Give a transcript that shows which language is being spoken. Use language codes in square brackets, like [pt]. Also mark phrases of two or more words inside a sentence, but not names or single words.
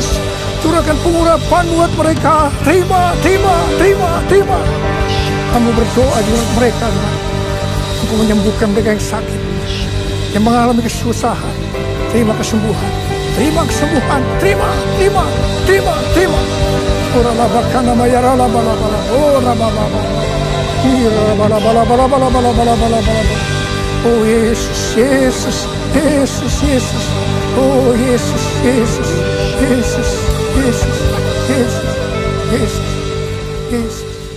[id] Curahkan pengurapan buat mereka. Terima, terima, terima, terima. Kami berdoa buat mereka Tuhan. Untuk menyembuhkan mereka yang sakit, yang mengalami kesusahan. Terima kesembuhan. Terima kesembuhan. Terima, terima, terima, terima. Ora labakan nama ya bala bala. Ora bala bala. Ira bala bala bala bala bala bala bala bala. Oh Yesus, Yesus, Yesus, Yesus. Oh Yesus, Yesus, Yesus, Yesus, Yesus, Yesus, Yesus.